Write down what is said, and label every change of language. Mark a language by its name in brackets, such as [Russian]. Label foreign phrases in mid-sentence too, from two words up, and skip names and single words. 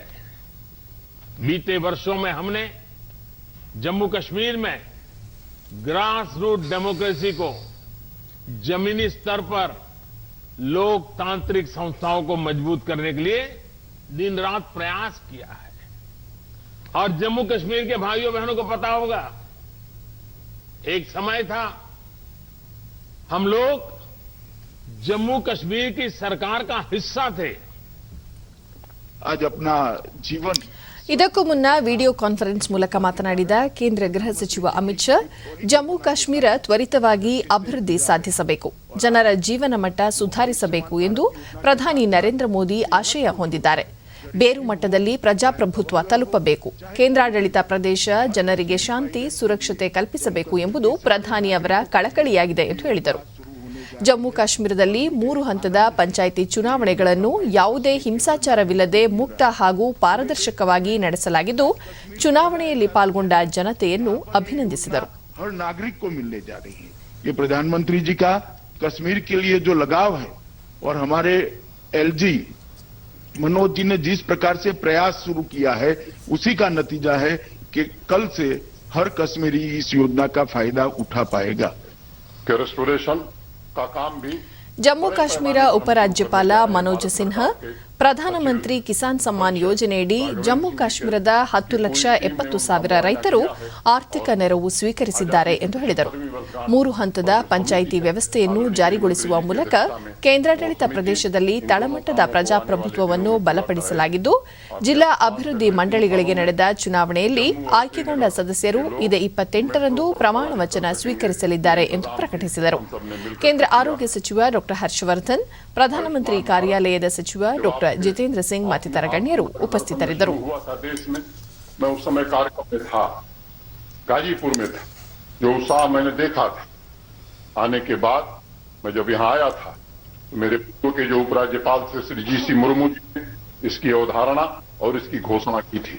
[Hindi] बीते वर्षों में हमने जम्मू कश्मीर में [English] grass root democracy [Hindi] को जमीनी स्तर पर लोकतांत्रिक संस्थाओं को मजबूत करने के लिए दिन रात प्रयास किया है। और जम्मू कश्मीर के भाइयों बहनों को पता होगा, एक समय था हम लोग जम्मू कश्मीर की सरकार का हिस्सा थे। आज अपना जीवन [Kannada] ಇದಕ್ಕೂ ಮುನ್ನ [English] video conference [Kannada] ಮೂಲಕ ಮಾತನಾಡಿದ ಕೇಂದ್ರ ಗೃಹ ಸಚಿವ ಅಮಿತ್ ಶಾ, ಜಮ್ಮು ಕಾಶ್ಮೀರ ತ್ವರಿತವಾಗಿ ಅಭಿವೃದ್ಧಿ ಸಾಧಿಸಬೇಕು, ಜನರ ಜೀವನ ಮಟ್ಟ ಸುಧಾರಿಸಬೇಕು ಎಂದು ಪ್ರಧಾನಿ ನರೇಂದ್ರ ಮೋದಿ ಆಶಯ ಹೊಂದಿದ್ದಾರೆ. ಬೇರು ಮಟ್ಟದಲ್ಲಿ ಪ್ರಜಾಪ್ರಭುತ್ವ ತಲುಪಬೇಕು, ಕೇಂದ್ರಾಡಳಿತ ಪ್ರದೇಶ ಜನರಿಗೆ ಶಾಂತಿ ಸುರಕ್ಷತೆ ಕಲ್ಪಿಸಬೇಕು ಎಂಬುದು ಪ್ರಧಾನಿ ಅವರ ಕಳಕಳಿಯಾಗಿದೆ ಎಂದು ಹೇಳಿದರು. ಜಮ್ಮು ಕಾಶ್ಮೀರದಲ್ಲಿ 3 ಹಂತದ ಪಂಚಾಯಿತಿ ಚುನಾವಣೆಗಳನ್ನು ಯಾವುದೇ ಹಿಂಸಾಚಾರವಿಲ್ಲದೆ ಮುಕ್ತ ಹಾಗೂ ಪಾರದರ್ಶಕವಾಗಿ ನಡೆಸಲಾಗಿದ್ದು, ಚುನಾವಣೆಯಲ್ಲಿ ಪಾಲ್ಗೊಂಡ ಜನತೆಯನ್ನು ಅಭಿನಂದಿಸಿದರು. [Hindi] हर नागरिक को मिलने जा रही है। ये प्रधानमंत्री जी का कश्मीर के लिए जो लगाव है और हमारे एलजी मनोज जी ने जिस प्रकार से प्रयास शुरू किया है, उसी का नतीजा है कि कल से हर कश्मीरी इस योजना का फायदा उठा पाएगा। रेस्टोरेशन का काम भी [Kannada] ಜಮ್ಮು ಕಾಶ್ಮೀರ ಉಪರಾಜ್ಯಪಾಲ ಮನೋಜ್ ಸಿನ್ಹಾ ಪ್ರಧಾನಮಂತ್ರಿ ಕಿಸಾನ್ ಸಮ್ಮಾನ್ ಯೋಜನೆಯಡಿ ಜಮ್ಮು ಕಾಶ್ಮೀರದ 10,70,000 ರೈತರು ಆರ್ಥಿಕ ನೆರವು ಸ್ವೀಕರಿಸಿದ್ದಾರೆ ಎಂದು ಹೇಳಿದರು. 3 ಹಂತದ ಪಂಚಾಯಿತಿ ವ್ಯವಸ್ಥೆಯನ್ನು ಜಾರಿಗೊಳಿಸುವ ಮೂಲಕ ಕೇಂದ್ರಾಡಳಿತ ಪ್ರದೇಶದಲ್ಲಿ ತಳಮಟ್ಟದ ಪ್ರಜಾಪ್ರಭುತ್ವವನ್ನು ಬಲಪಡಿಸಲಾಗಿದ್ದು, ಜಿಲ್ಲಾ ಅಭಿವೃದ್ಧಿ ಮಂಡಳಿಗಳಿಗೆ ನಡೆದ ಚುನಾವಣೆಯಲ್ಲಿ ಆಯ್ಕೆಗೊಂಡ ಸದಸ್ಯರು ಇದೇ 28ರಂದು ಪ್ರಮಾಣ ವಚನ ಸ್ವೀಕರಿಸಲಿದ್ದಾರೆ ಎಂದು ಪ್ರಕಟಿಸಿದರು. ಕೇಂದ್ರ ಆರೋಗ್ಯ ಸಚಿವ ಡಾ ಹರ್ಷವರ್ಧನ್, ಪ್ರಧಾನಮಂತ್ರಿ ಕಾರ್ಯಾಲಯದ ಸಚಿವ ಡಾ ಜಿತೇಂದ್ರ ಸಿಂಗ್ ಮತ್ತಿತರ ಗಣ್ಯರು ಉಪಸ್ಥಿತರಿದ್ದರು. [Hindi] मैं उस समय कार्यक्रम में था, गाजीपुर में था। जो उत्साह मैंने देखा था, आने के बाद मैं जब यहाँ आया था तो मेरे पूर्व के जो उपराज्यपाल थे श्री जी.सी. मुर्मू जी ने इसकी अवधारणा और इसकी घोषणा की थी।